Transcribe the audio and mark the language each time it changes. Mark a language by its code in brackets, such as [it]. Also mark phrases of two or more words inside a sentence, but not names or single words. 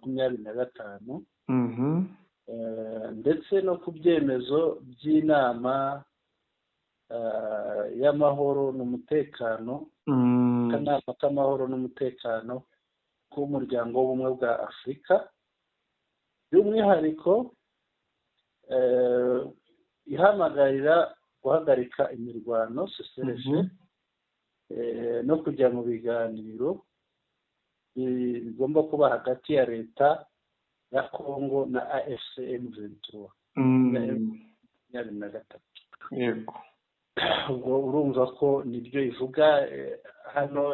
[rw] 2025, ndetse no ku byemezo by'inama y'amahoro n'umutekano, akanama k'amahoro n'umutekano k'umuryango w'ubumwe bwa Afurika, by'umwihariko ihamagarira guhagarika imirwano cessez-le-feu no kujya mu biganiro bigomba kuba hagati ya leta ya Congo na AFCM 23. Yego. Ubwo urumva ko nibyo ivuga hano.